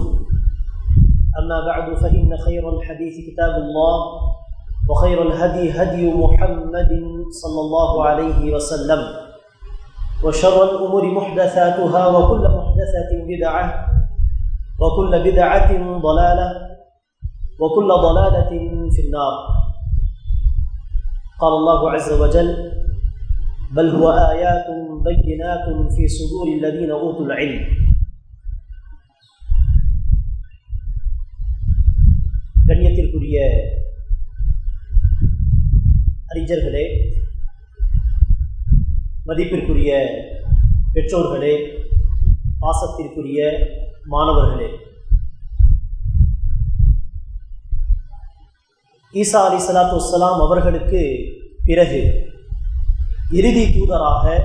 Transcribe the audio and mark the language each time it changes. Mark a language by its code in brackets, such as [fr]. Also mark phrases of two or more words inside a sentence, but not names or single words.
[ar] أما بعد فإن خير الحديث كتاب الله وخير الهدي هدي محمد صلى الله عليه وسلم وشر الأمور محدثاتها وكل محدثة بدعة وكل بدعة ضلالة وكل ضلالة في النار. قال الله عز وجل: بل هو آيات بينات في صدور الذين أوتوا العلم. [ta] கண்ணியத்திற்குரிய அறிஞர்களே, மதிப்பிற்குரிய பெற்றோர்களே, பாசத்திற்குரிய மாணவர்களே, ஈசா [ar] عليه الصلاة والسلام [ta] அவர்களுக்கு பிறகு இறுதி தூதராக